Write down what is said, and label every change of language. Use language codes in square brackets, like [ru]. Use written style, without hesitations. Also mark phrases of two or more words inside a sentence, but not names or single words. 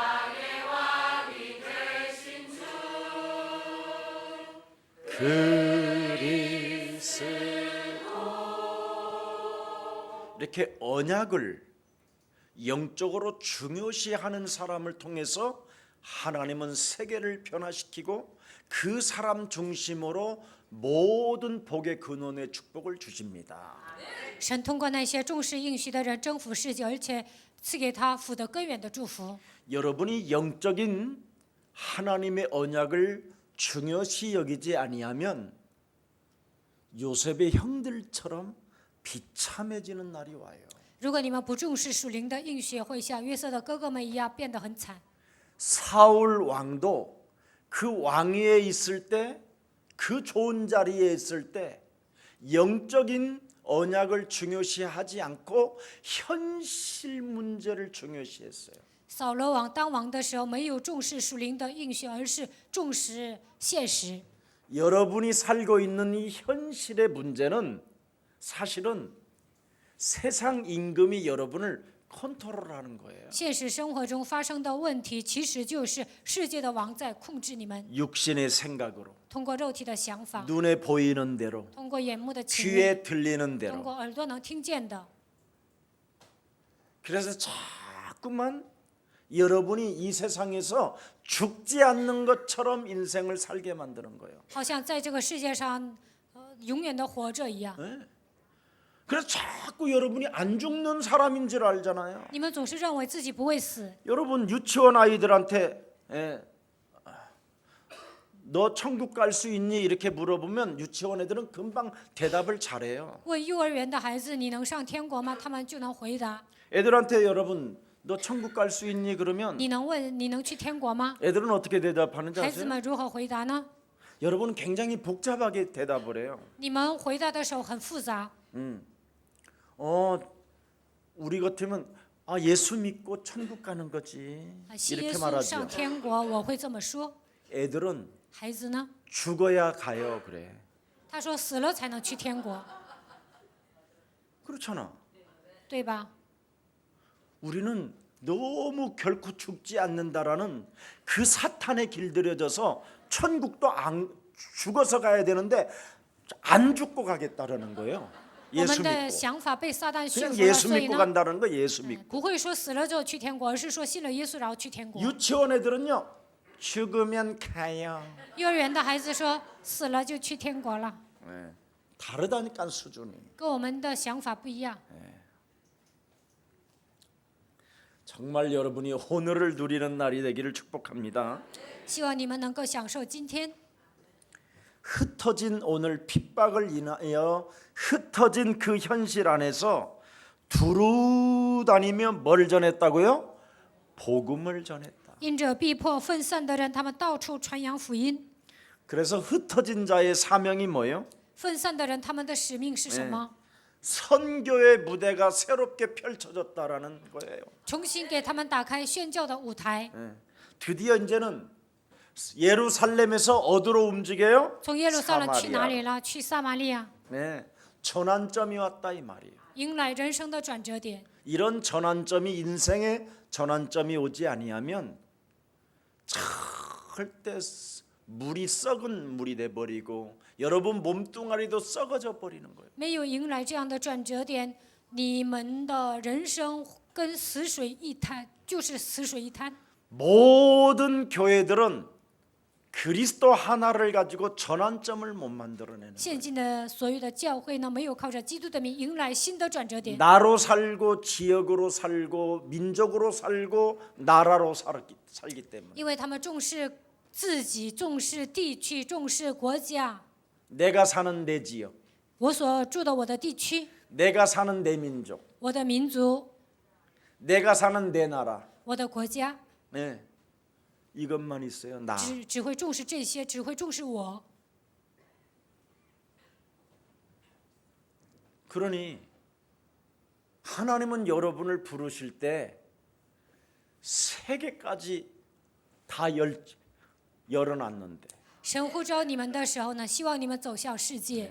[ko] 그리스도 이렇게 언약을 영적으로 중요시하는 사람을 통해서 하나님은 세계를 변화시키고 그 사람 중심으로 모든 복의 근원의 축복을 주십니다. [zh] 神通过那些重视应许的人征服世界，而且赐给他福德根源的祝福。 [ko] 여러분이 영적인 하나님의 언약을 중요시 여기지 아니하면 요셉의 형들처럼 비참해지는 날이 와요. [zh] 如果你们不重视属灵的应许，会像约瑟的哥哥们一样变得很惨。 [ko] 사울 왕도 그 왕위에 있을 때 그 좋은 자리에 있을 때 영적인 언약을 중요시하지 않고 현실 문제를 중요시했어요. [zh] 扫罗王当王的时候，没有重视属灵的应许，而是重视现实。 [ko] 여러분이 살고 있는 이 현실의 문제는 사실은 세상 임금이 여러분을 컨트롤하는 거예요. [zh] 现实生活中发生的问题，其实就是世界的王在控制你们， [ko] 육신의 생각으로 [zh] 通过肉体的想法， [ko] 눈에 보이는 대로 [zh] 通过眼目的情欲， [ko] 귀에 들리는 [zh] 通 [ko] 대로 [zh] 过耳朵能听见的。 [ko] 그래서 자꾸만 여러분이 이 세상에서 죽지 않는 것처럼 인생을 살게 만드는 거예요. [zh] 好像在这个世界上，永远的活着一样。 [ko] 그래서 자꾸 여러분이 안 죽는 사람인 줄 알잖아요. [zh] 你们总是认为自己不会死。 [ko] 여러분 유치원 아이들한테 너 천국 갈 수 있니? 이렇게 물어보면 유치원 애들은 금방 대답을 잘해요. [zh] 问幼儿园的孩子你能上天国吗？他们就能回答。 [ko] 애들한테 여러분 너 천국 갈 수 있니? 그러면 [zh] 你能问你能去天国吗？ [ko] 애들은 어떻게 대답하는지 [zh] 孩子 [ko] 아세요? [zh] 们如何回答呢？ [ko] 여러분은 굉장히 복잡하게 대답을 해요. [zh] 你们回答的时候很复杂。 [ko] 우리 같으면 예수 믿고 천국 가는 거지 [zh] 信耶 [ko] 이렇게 [zh] 稣 [ko] 말하죠. [zh] 上天国，我会这么说。 [ko] 애들은 [zh] 孩子呢？ [ko] 죽어야 가요 그래. [zh] 他说死了才能去天国， [ko] 그렇잖아. [zh] 对吧？ [ko] 우리는 너무 결코 죽지 않는다라는 그 사탄에 길들여져서 천국도 안 죽어서 가야 되는데 안 죽고 가겠다라는 거예요. [zh] 我 [ko] 예수 [zh] 们的 [ko] 믿고 [zh] 想法被撒旦驯 [ko] 그냥 [zh] 服了， [ko] 예수 [zh] 所以 [ko] 믿고 [zh] 呢， [ko] 간다는 거 예수 믿고 [zh] 不会说死了之后去天国，而是说信了耶稣然后去天国。 [ko] 유치원 애들은요 죽으면 가요. [zh] 幼儿园的孩子说死了就去天国了， [ko] 다르다니까 수준이. [zh] 跟我们的想法不一样。 [ko] 정말 여러분이 오늘을 누리는 날이 되기를 축복합니다. [zh] 希望你们能够享受今天。 [ko] 흩어진 오늘 핍박을 인하여 흩어진 그 현실 안에서 두루 다니며 뭘 전했다고요? 복음을 전했다. [zh] 因着逼迫分散的人，他们到处传扬福音。 [ko] 그래서 흩어진 자의 사명이 뭐예요? [zh] 分散的人，他们的使命是什么？ [ko] 선교의 무대가 새롭게 펼쳐졌다라는 거예요. [zh] 重新给他们打开宣教的舞台。 [ko] 드디어 이제는 예루살렘에서 어디로 움직여요? [zh] 从耶路撒冷去哪 [ko] 사마리아. [zh] 里了？去撒玛利亚， [ko] 네, 전환점이 왔다 이 말이에요. [zh] 迎来人生的转折点。 [ko] 이런 전환점이 인생의 전환점이 오지 아니하면 절대 물이 썩은 물이 돼 버리고 여러분 몸뚱아리도 썩어져 버리는 거예요. [zh] 没有迎来这样的转折点，你们的人生跟死水一滩，就是死水一滩。 [ko] 모든 교회들은 그리스도 하나를 가지고 전환점을 못 만들어내는 [zh] 现今的所有的教会呢，没有靠着基督的名迎来新的转折点， [ko] 나로 살고 지역으로 살고 민족으로 살고 나라로 살기 때문에 [zh] 因为他们重视自己，重视地区，重视国家。 [ko] 내가 사는 내 지역, [zh] 我所住的我的地区， [ko] 내가 사는 내 민족, [zh] 我的民族， [ko] 내가 사는 내 나라, [zh] 我的国家， [ko] 네, 이것만 있어요. 나. [zh] 只会重视这些，只会重视我。 [ko] 그러니 하나님은 여러분을 부르실 때 세계까지 다 열어놨는데 [zh] 神呼召你们的时候呢，希望你们走向世界，